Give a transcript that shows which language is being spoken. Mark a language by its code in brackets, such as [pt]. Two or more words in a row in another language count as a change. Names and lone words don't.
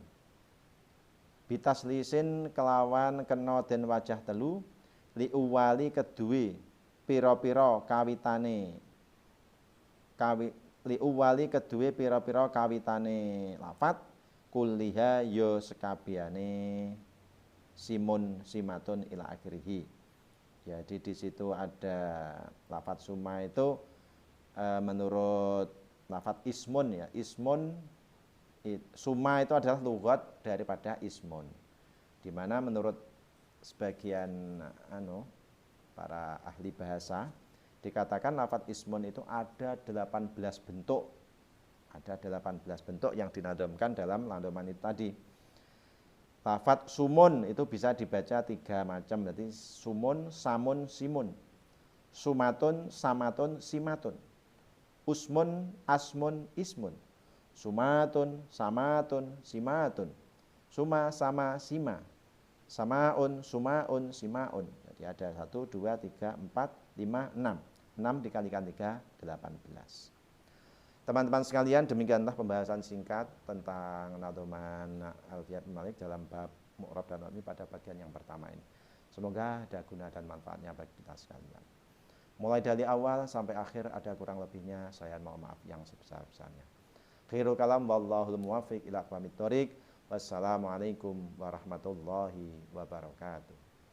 [jv] Bitaslisin kelawan kena den wajah telu li uwali keduwe pira-pira kawitane li uwali keduwe pira-pira kawitane lafat kulliha ya sekabehane [ar] سم سماة إلى آخره. [id] Jadi di situ ada lafat suma itu menurut lafat ismun, ya, ismun suma itu adalah lughat daripada ismun, di mana menurut sebagian para ahli bahasa dikatakan lafat ismun itu ada 18 bentuk. Ada 18 bentuk yang dinadomkan dalam landoman itu tadi. Lafat sumun itu bisa dibaca 3 macam. [ar] Berarti سُمٌ سَمٌ سِمٌ. سُماةٌ سَماةٌ سِماةٌ. اُسْمٌ اَسْمٌ اِسْمٌ. سُماةٌ سَماةٌ سِماةٌ. سُمى سَمى سِمى سَماءٌ سُماءٌ سِماءٌ. [id] Jadi ada 1, 2, 3, 4, 5, 6. 6 dikalikan 3, 18. Teman-teman sekalian, demikianlah pembahasan singkat tentang nadhoman Alfiyah Ibnu Malik dalam bab mu'rab dan mabni pada bagian yang pertama ini. Semoga ada guna dan manfaatnya bagi kita sekalian. Mulai dari awal sampai akhir ada kurang lebihnya, saya mohon maaf yang sebesar-besarnya. [ar] خير الكلام والله الموفق إلى أقوم الطريق. والسلام عليكم ورحمة الله وبركاته.